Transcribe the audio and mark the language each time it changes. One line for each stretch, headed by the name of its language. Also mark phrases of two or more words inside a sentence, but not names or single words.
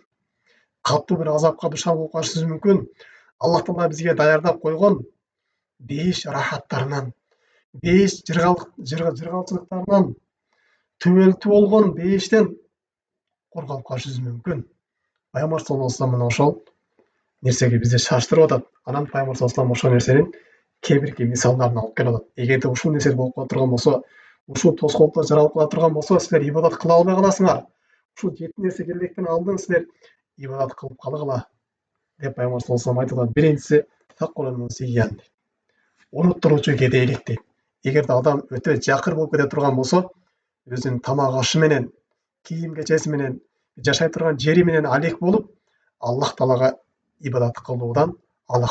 Kyrgyz: Катуу бир азапка душар болуп калышыбыз мүмкүн. Аллах Таала бизге даярдап койгон бейиш рахаттарынан, бейиш жыргалчылыктарынан, түбөлтү болгон бейиштен коргалып калышыбыз мүмкүн. Пайгамбар
Arabic: صلى الله عليه وسلم
Kyrgyz: ошол нерсеге бизди шаштырып атат. Анан Пайгамбар
Arabic: صلى الله عليه وسلم
Kyrgyz: ошол нерсенин кээ бирки мисалдарын алып келип атат. Эгерде ушул нерсе болуп кала турган болсо, ушул тоскоолдуктар жаралып кала турган болсо, силер ибадат кыла албай каласыңар. Ушул жети нерсе келбектен алдын силер ибадат кылып калгыла деп Пайгамбар
Arabic: صلى الله عليه وسلم
Kyrgyz: айтат. Биринчиси
Arabic: فقرا منسيا.
Kyrgyz: Унуттуруучу кедейлик дейт. Эгерде адам өтө жакыр болуп кете турган болсо, өзүнүн тамак ашы менен, кийим кечеси менен, жашай турган жери менен алек болуп, Аллах Таалага ибадат кылуудан алаксып калат.